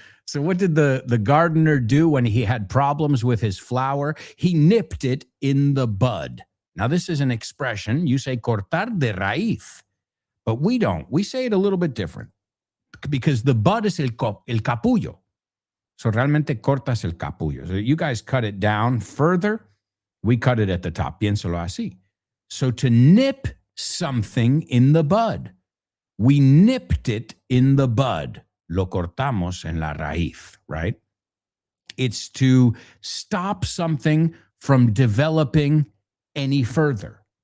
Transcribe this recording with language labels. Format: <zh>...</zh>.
<en>So what did the gardener do when he had problems with his flower? He nipped it in the bud. Now, this is an expression. You say</en> <es>cortar de raíz,</es> <en>but we don't. We say it a little bit different because the bud is el capullo.</en> <es>So realmente cortas el capullo.</es> <en>So you guys cut it down further. We cut it at the top.</en> <es>Piénsalo así.</es> <en>So to nip something in the bud. We nipped it in the bud.</en> <es>Lo cortamos en la raíz,</es> <en>right? It's to stop something from developing any further.</en>